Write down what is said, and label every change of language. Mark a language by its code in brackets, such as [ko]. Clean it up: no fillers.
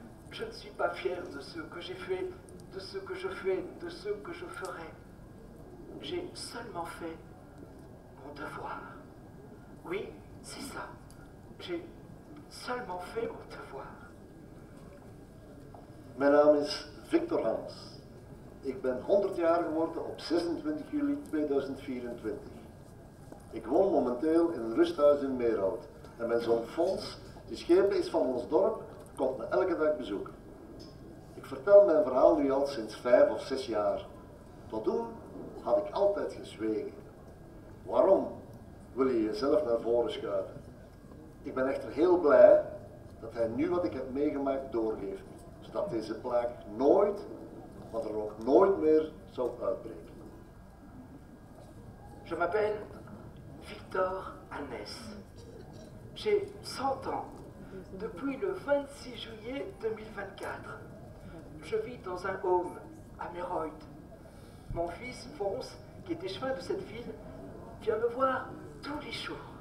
[fr] Je ne suis pas fier de ce que j'ai fait, de ce que je fais, de ce que je ferai. J'ai seulement fait mon devoir. Oui, c'est ça. J'ai seulement fait mon devoir. [nl] Mijn naam is Victor Hans. Ik ben 100 jaar geworden op 26 juli 2024. Ik woon momenteel in een rusthuis in Meerhout. En mijn zoon Fons, die schepen is van ons dorp, komt me elke dag bezoeken. Ik vertel mijn verhaal nu al sinds 5 of 6 jaar. Tot toen had ik altijd gezwegen. Waarom wil je jezelf naar voren schuiven? Ik ben echter heel blij dat hij nu wat ik heb meegemaakt doorgeeft. Zodat deze plaag nooit, maar er ook nooit meer zal uitbreken. [fr] Je m'appelle Victor Annès. J'ai 100 ans depuis le 26 juillet 2024. Je vis dans un home à Méroïde. Mon fils Fonce, qui est échevin de cette ville, vient me voir tous les jours.